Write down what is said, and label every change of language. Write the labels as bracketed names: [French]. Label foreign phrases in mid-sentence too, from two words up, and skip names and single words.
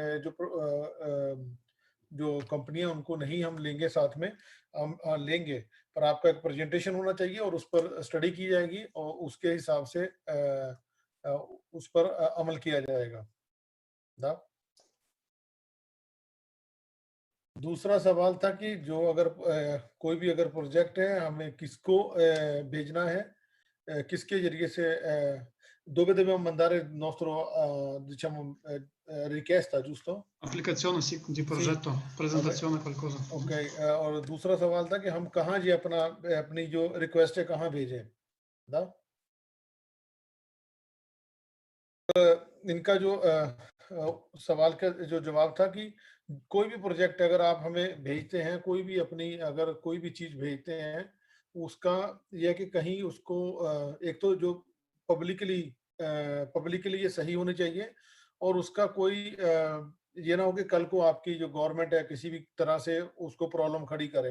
[Hindi] जो कंपनियां उनको नहीं हम लेंगे, साथ में हम लेंगे, पर आपका एक प्रेजेंटेशन होना चाहिए और उस पर स्टडी की जाएगी और उसके हिसाब से उस पर अमल किया जाएगा। दूसरा सवाल था कि जो अगर कोई भी अगर प्रोजेक्ट है हमें किसको भेजना है, किसके जरिए से [Italian] dove dobbiamo mandare il nostro diciamo richiesta, giusto? Applicazione sì, di progetto, presentazione qualcosa. [Hindi] Ok, और दूसरा सवाल था कि हम कहाँ ये अपनी जो रिक्वेस्ट है कहाँ भेजें? इनका जो सवाल का जो जवाब था कि कोई भी प्रोजेक्ट अगर आप हमें भेजते हैं, कोई भी अपनी अगर कोई भी चीज भेजते हैं, उसका यह कि कहीं उसको एक तो जो पब्लिकली ये सही होनी चाहिए, और उसका कोई ये ना हो कि कल को आपकी जो गवर्नमेंट है किसी भी तरह से उसको प्रॉब्लम खड़ी करे।